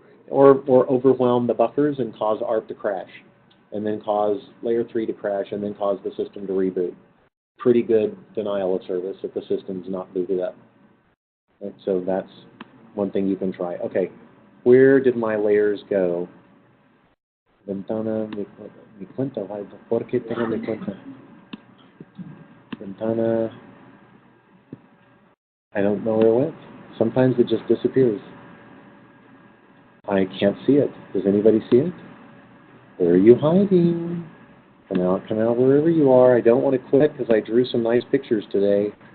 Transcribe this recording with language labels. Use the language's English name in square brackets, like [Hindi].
[English] Or overwhelm the buffers and cause ARP to crash, and then cause layer 3 to crash, and then cause the system to reboot. Pretty good denial of service if the system's not booted up. Right? So that's one thing you can try. Okay, where did my layers go? [Spanish] Ventana, mi cuenta, ¿por qué tengo mi cuenta? [English] Ventana, I don't know where it went. Sometimes it just disappears. I can't see it. Does anybody see it? Where are you hiding? Come out wherever you are. I don't want to quit because I drew some nice pictures today.